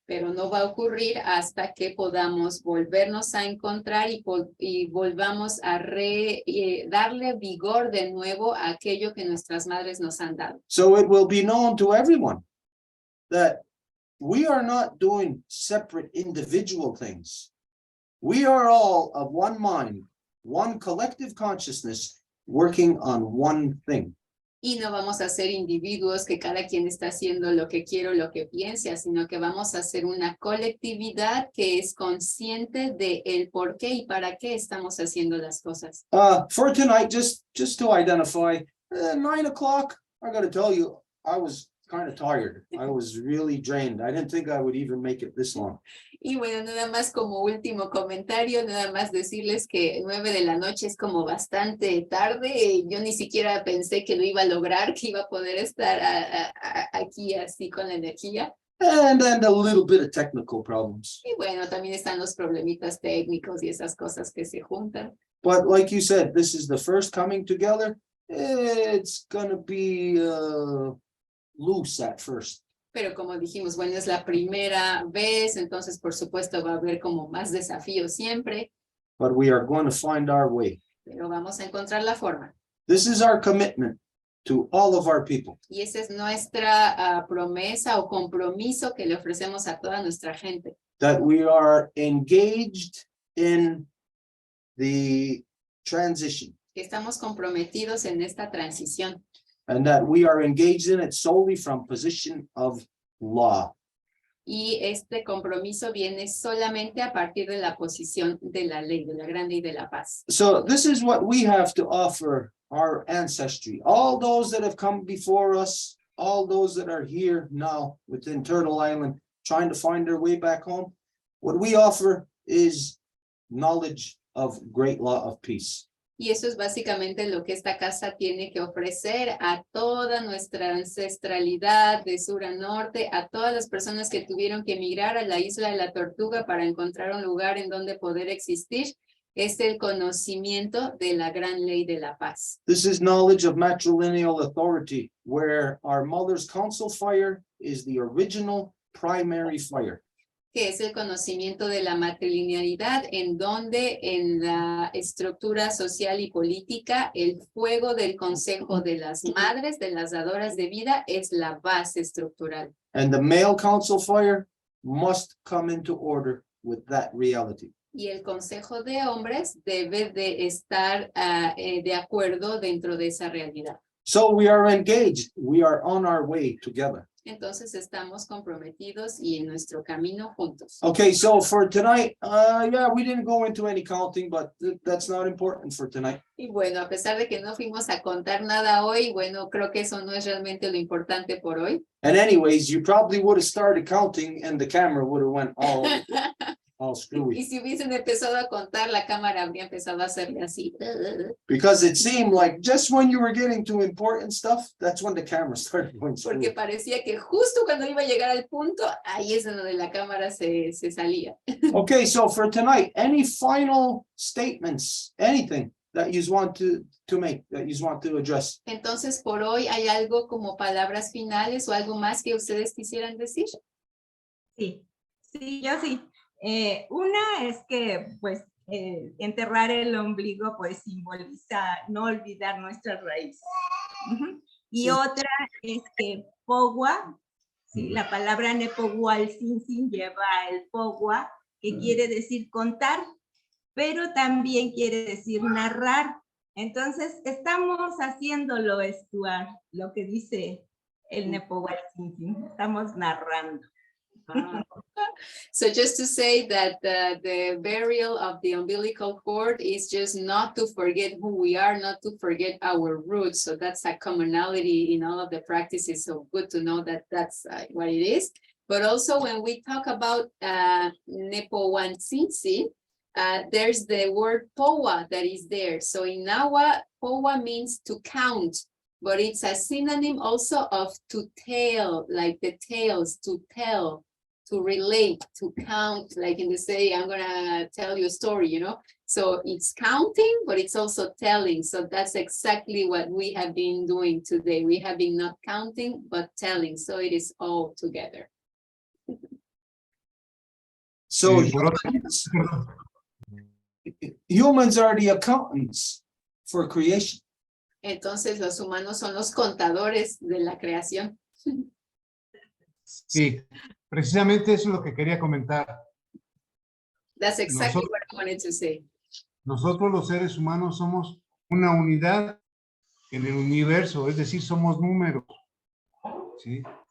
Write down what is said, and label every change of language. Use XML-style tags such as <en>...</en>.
<es>Pero no va a ocurrir hasta que podamos volvernos a encontrar y volvamos a darle vigor de nuevo a aquello que nuestras madres nos han dado.</es> <en>So it will be known to everyone that we are not doing separate individual things. We are all of one mind, one collective consciousness, working on one thing.</en> <es>Y no vamos a ser individuos que cada quien está haciendo lo que quiere o lo que piensa, sino que vamos a ser una colectividad que es consciente de el por qué y para qué estamos haciendo las cosas.</es> <en>For tonight, just to identify, 9 o'clock, I gotta tell you, I was kind of tired. I was really drained. I didn't think I would even make it this long.</en> <es>Y bueno, nada más como último comentario, nada más decirles que 9 de la noche es como bastante tarde. Yo ni siquiera pensé que lo iba a lograr, que iba a poder estar aquí así con la energía.</es> <en>And then a little bit of technical problems.</en> <es>Y bueno, también están los problemitas técnicos y esas cosas que se juntan.</es> <en>But like you said, this is the first coming together. It's gonna be loose at first.</en> <es>Pero como dijimos, bueno, es la primera vez, entonces por supuesto va a haber como más desafíos siempre.</es> <en>But we are going to find our way.</en> <es>Pero vamos a encontrar la forma.</es> <en>This is our commitment to all of our people.</en> <es>Y esa es nuestra promesa o compromiso que le ofrecemos a toda nuestra gente.</es> <en>That we are engaged in the transition.</en> <es>Que estamos comprometidos en esta transición.</es> <en>And that we are engaged in it solely from position of law.</en> <es>Y este compromiso viene solamente a partir de la posición de la ley, de la gran ley de la paz.</es> <en>So this is what we have to offer our ancestry. All those that have come before us, all those that are here now within Turtle Island, trying to find their way back home. What we offer is knowledge of great law of peace.</en> <es>Y eso es básicamente lo que esta casa tiene que ofrecer a toda nuestra ancestralidad de sur a norte, a todas las personas que tuvieron que emigrar a la isla de la Tortuga para encontrar un lugar en donde poder existir, es el conocimiento de la gran ley de la paz.</es> <en>This is knowledge of matrilineal authority, where our mother's council fire is the original primary fire.</en> <es>Que es el conocimiento de la matrilinealidad, en donde en la estructura social y política el fuego del consejo de las madres, de las dadoras de vida, es la base estructural.</es> <en>And the male council fire must come into order with that reality.</en> <es>Y el consejo de hombres debe de estar de acuerdo dentro de esa realidad.</es> <en>So we are engaged. We are on our way together.</en> <es>Entonces estamos comprometidos y en nuestro camino juntos.</es> <en>Okay, so for tonight, yeah, we didn't go into any counting, but that's not important for tonight.</en> <es>Y bueno, a pesar de que no fuimos a contar nada hoy, bueno, creo que eso no es realmente lo importante por hoy.</es> <en>And anyways, you probably would have started counting and the camera would have went all screwy.</en> <es>Y si hubiesen empezado a contar, la cámara habría empezado a hacerle así.</es> <en>Because it seemed like just when you were getting to important stuff, that's when the camera started going screwy.</en> <es>Porque parecía que justo cuando iba a llegar al punto, ahí es donde la cámara se salía.</es> <en>Okay, so for tonight, any final statements, anything that you want to make, that you want to address?</en> <es>Entonces, por hoy, ¿hay algo como palabras finales o algo más que ustedes quisieran decir? Sí, yo sí. Una es que, pues, enterrar el ombligo, pues, simboliza no olvidar nuestras raíces. Y Sí. otra es que pogua, sí, la palabra nepogual sin lleva el pogua, que quiere decir contar, pero también quiere decir narrar. Entonces, estamos haciéndolo estuar, lo que dice el nepogual sin, estamos narrando.</es> <en>So just to say that the burial of the umbilical cord is just not to forget who we are, not to forget our roots. So that's a commonality in all of the practices. So good to know that that's what it is. But also when we talk about Nepohualtzintzin, there's the word powa that is there. So in Nahua, powa means to count, but it's a synonym also of to tell, like the tales, to tell, to relate, to count, like in the say, I'm gonna tell you a story, you know? So it's counting, but it's also telling. So that's exactly what we have been doing today. We have been not counting, but telling. So it is all together. So</en> <es>Perdón.</es> <en>humans are the accountants for creation.</en> <es>Entonces los humanos son los contadores de la creación. Sí, precisamente eso es lo que quería comentar.</es> <en>That's exactly</en> <es>Nosotros-</es> <en>what I wanted to say.</en> <es>Nosotros los seres humanos somos una unidad en el universo, es decir, somos números, ¿sí?</es>